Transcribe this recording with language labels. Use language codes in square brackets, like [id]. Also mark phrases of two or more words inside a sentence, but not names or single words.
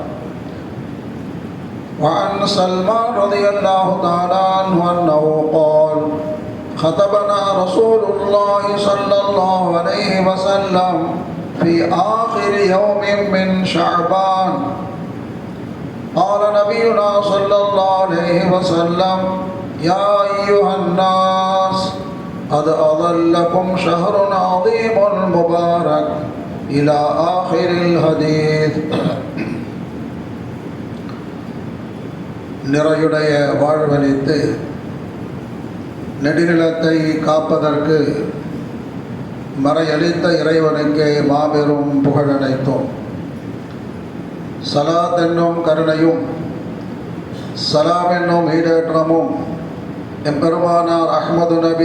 [ar] وعن سلمان رضي الله تعالى عنه أنه قال خطبنا رسول الله صلى الله عليه وسلم في آخر يوم من شعبان قال نبينا صلى الله عليه وسلم يا أيها الناس قد أظلكم شهر عظيم مبارك إلى آخر الحديث. [ta] நிறையுடைய வாழ்வளித்து நெடுநிலத்தை காப்பதற்கு மறையளித்த இறைவனுக்கே மாபெரும் புகழனைத்தோம். சலாத் என்னும் கருணையும் சலாம் என்னும் ஈடேற்றமும் எம்பெருமானார் அஹ்மது நபி